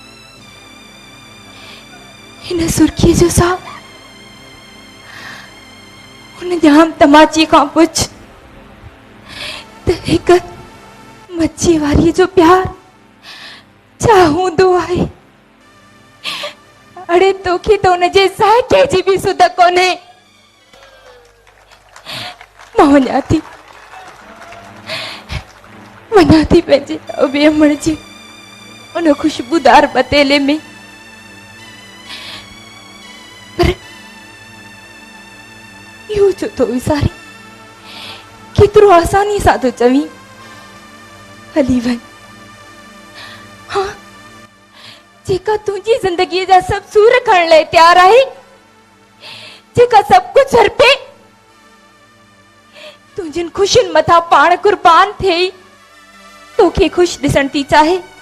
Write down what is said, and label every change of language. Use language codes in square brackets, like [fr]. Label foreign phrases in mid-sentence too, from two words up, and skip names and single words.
[sd] हिन सुर्खीअ जो साहु हुन जाम तमाची खां पुछ त हिक मच्छी वारीअ जो प्यार छा हूंदो आहे अड़े तोखे त हुनजे साइके जी बि सुध कोन्हे मां वञा थी पंहिंजे अबे अमड़ जे उन खुशबूदार बतेले में पर इहो छो थो विसारी केतिरो आसानी सां थो चवीं हली वञ हाँ जेका तुंहिंजी ज़िंदगीअ जा सभु सूर खणण लाइ तयारु आहे जेका सभु कुझु हरपे तुंहिंजनि ख़ुशियुनि मथां पाण कुर्बान थिए तोखे ख़ुशि ॾिसण थी चाहे